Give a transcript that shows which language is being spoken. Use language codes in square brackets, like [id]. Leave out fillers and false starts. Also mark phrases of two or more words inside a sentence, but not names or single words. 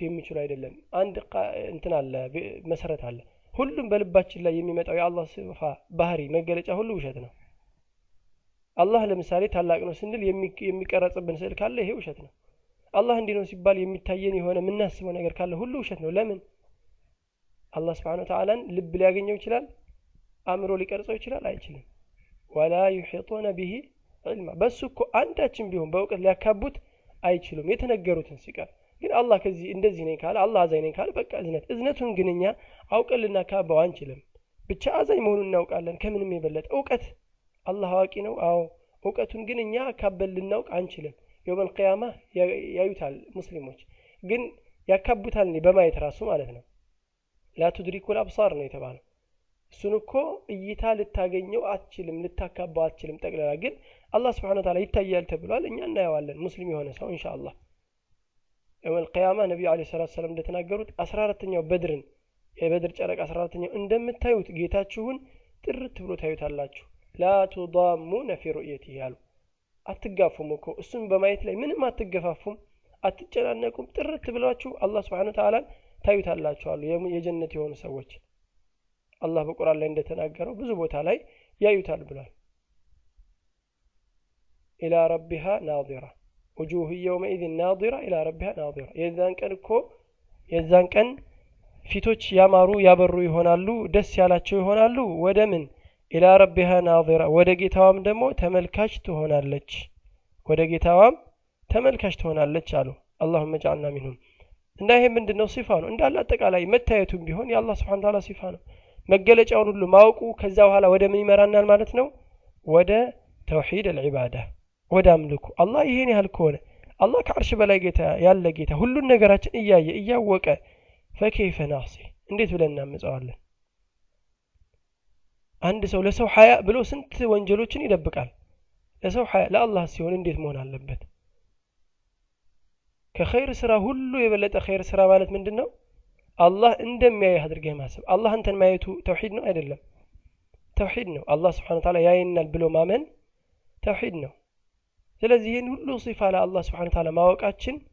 [am] የሚችሉ አይደለም አንድ እንትን አለ መሰረት አለ ሁሉም በልባችን ላይ የሚመጣው የአላህ ሲፋ ባህሪ መገለጫ ሁሉ ውሸት ነው አላህ ለምሳሌ ታላቅ ነው ስንል የሚቀረጽብን ስዕል ካለ ይሄ ውሸት ነው አላህ እንዲህ ነው ሲባል የሚታየን የሆነ ምናስበው ነገር ካለ ሁሉ ውሸት ነው ለምን አላህ [ar] سبحانه و [am] Ta'ala ልብ ሊያገኘው ይችላል አእምሮ ሊቀርጸው ይችላል አይችልም [ar] ولا يحيطون به علما [am] በሱ እኮ አንዳችን ቢሆን በእውቀት ሊያካቡት አይችሉም የተነገሩትን ሲቀር ግን አላህ ከዚህ እንደዚህ ነኝ ካለ አላህ አዛኝ ነኝ ካለ በቃ እዝነቱን ግንኛ አውቀልና ካባው አንችልም ብቻ አዛኝ መሆኑን እናውቃለን ከምንም የበለጠ እውቀት አላህ አዋቂ ነው አዎ እውቀቱን ግንኛ ካበል ልናውቅ አንችልም [ar] يوم القيامة [am] ያዩታል ሙስሊሞች ግን ያካቡታል በማየት ራሱ ማለት ነው [ar] لا تدركوا الابصار [am] ነው የተባለው እሱን እኮ እይታ ልታገኘው አትችልም ልታካባው አትችልም ጠቅላላ ግን አላህ Subhanahu [ar] و تعالى [am] ይታያል ተብሏል እኛ እናያዋለን ሙስሊም የሆነ ሰው ኢንሻአላህ [ar] يوم القيامة [am] ነብዩ [ar] عليه السلام [am] እንደተናገሩት 14ኛው በድርን የበድር ጨረቃ 14ኛው እንደምታዩት ጌታችሁን ጥርት ብሎ ታዩታላችሁ [ar] لا تضامون في رؤيته [am] ያሉ አትጋፉም እኮ እሱን በማየት ላይ ምንም አትገፋፉም አትጨናነቁም ጥርት ብላችሁ አላህ [ar] سبحانه و تعالى [am] ታዩታላችሁ አሉ የጀነት የሆኑ ሰዎች አላህ በቁርአን ላይ እንደተናገረው ብዙ ቦታ ላይ ያዩታል ብሏል [ar] الى ربها ناظره وجوه يومئذ ناظره الى ربها ناظره [am] የዛን ቀን ፊቶች ያማሩ ያበሩ ይሆናሉ ደስ ያላቸው ይሆናሉ ወደ ምን الى [ar] ربها ناظره [am] ወደ ጌታዋም ደግሞ ተመልካች ትሆናለች ወደ ጌታዋም ተመልካች ትሆናለች አሉ [ar] اللهم اجعلنا منهم [am] እና ይሄ ምንድነው ሲፋ ነው እንዳለ አጠቃላይ መታየቱም ቢሆን የአላህ [ar] سبحانه و تعالى [am] ሲፋ ነው መገለጫውን ሁሉ ማወቁ ከዛ በኋላ ወደ ምን ይመራናል ማለት ነው ወደ ተውሂድ العباده ወደ አምልኮ አላህ ይሄን ያህል ከሆነ አላህ ከአርሽ በላይ ጌታ ያለ ጌታ ሁሉን ነገራችን እያየ እያወቀ [ar] فكيف نعصي [am] እንዴት ብለን እናምፀዋለን አንድ ሰው ለሰው ሐያ ብሎ ስንት ወንጀሎችን ይደብቃል ለሰው ሐያ ለአላህ ሲሆን እንዴት መሆን አለበት ከኸይር ስራ ሁሉ የበለጠ ኸይር ስራ ማለት ምንድነው አላህ እንደሚያይ አድርገህ ማሰብ አላህ አንተን ማየቱ ተውሂድ ነው አይደለም ተውሂድ ነው አላህ [ar] سبحانه و تعالى [am] ያየናል ብሎ ማመን ተውሂድ ነው ስለዚህ ይሄን ሁሉ ሲፋ ለአላህ [ar] سبحانه و تعالى [am] ማወቃችን